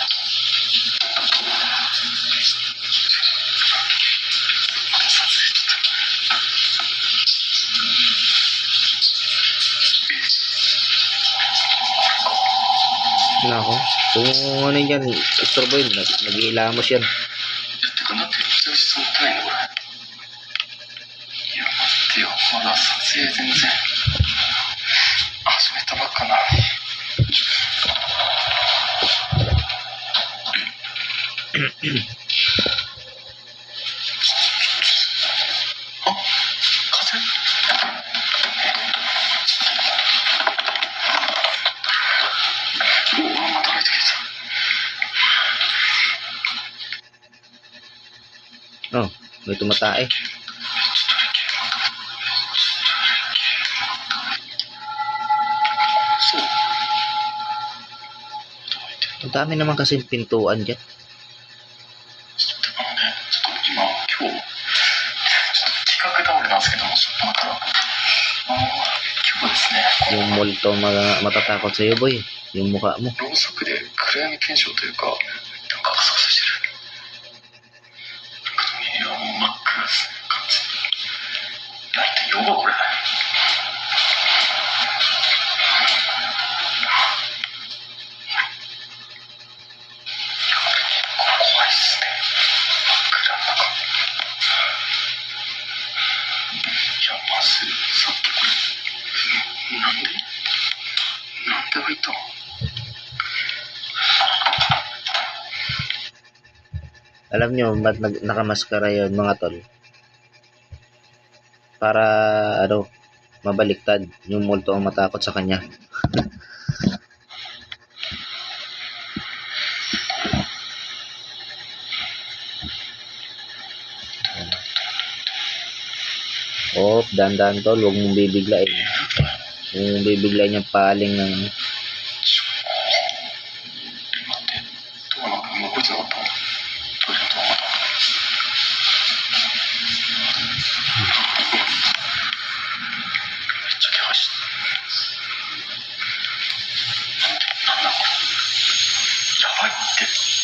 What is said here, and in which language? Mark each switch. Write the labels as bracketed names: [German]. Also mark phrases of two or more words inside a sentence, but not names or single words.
[Filipino] Nako, kung ano yan, istorbo yun, nag-iilamos yan. [Japanese] てかなんで普通に質問ないのこれ。いや待ってよ、まだ撮影全然始めたばっかなのに。あ、風。うわ、また入ってきた。 [Filipino] Oh, may tumatae. Ang dami naman kasi pintuan dyan. [Japanese] 今日企画倒れなんですけども、ちょっとだから今日ですね、こ [Filipino] Yung [Japanese] の [Filipino] multo matatakot sa'yo, boy. Yung mukha mo. [Japanese] ろうそくで暗闇検証というか、なんかガサガサしてる。なんかいやもう真っ暗ですね、完全に。ライトやばこれ。怖いっすね。真っ暗の中。いやまずさっきこれなんで入ったの？ [Filipino] Alam nyo, ba't nakamaskara yun, mga tol? Para, ano, mabaliktad yung multo ang matakot sa kanya. Oh, dandan tol, huwag mong bibiglain. Huwag mong bibiglain yung paling ng... [Japanese] ドアなんか動いてなかったの？トイレのドアまた。めっちゃ気配してなんだこれ。やばいって。